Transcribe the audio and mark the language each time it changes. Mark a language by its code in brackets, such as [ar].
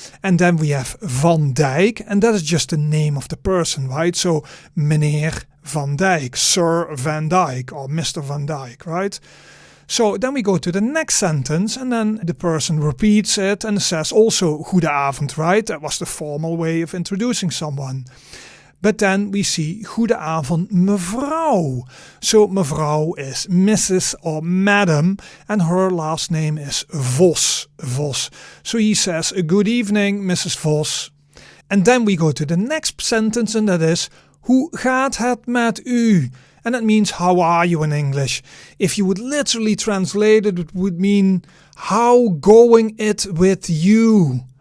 [en] And then we have Van Dijk, and that is just the name of the person, right? So [nl] meneer Van Dijk, [en] Sir Van Dijk, or Mr. Van Dijk, right? So then we go to the next sentence and then the person repeats it and says also goedenavond, right? That was the formal way of introducing someone. But then we see [nl] goedenavond mevrouw. [en] So mevrouw is Mrs. or Madam and her last name is Vos. Vos. So he says good evening Mrs. Vos. And then we go to the next sentence and that is [nl] hoe gaat het met u? [en] And that means how are you in English. If you would literally translate it, it would mean how going it with you.